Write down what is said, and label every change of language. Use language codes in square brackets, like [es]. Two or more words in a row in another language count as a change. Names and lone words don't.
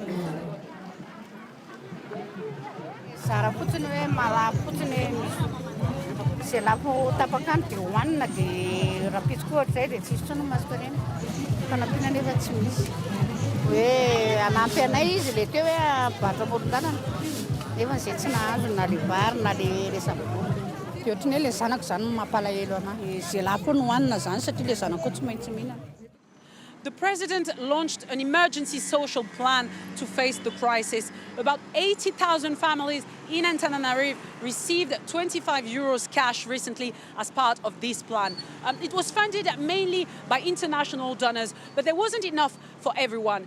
[mg] Sara fotsiny hoe malafo fotsiny zay lafo tapakany dia hohanina dia raha pitsiko ohatr'izay dia tsisy tsony masaka reny fanampiana nefa tsy misy hoe anampy anay izy le teo hoe batra amoron-dalana nefa izay tsy nahazo na le vary na le resam-bolo dia ohatrany hoe le zanako izany mampalahelo anahy zay lafo no hohanina zany satria le zanako tsy maintsy mihinana. [en] The president launched an emergency social plan to face the crisis. About 80,000 families in Antananarivo received 25 euros cash recently as part of this plan. It was funded mainly by international donors, but there wasn't enough for everyone.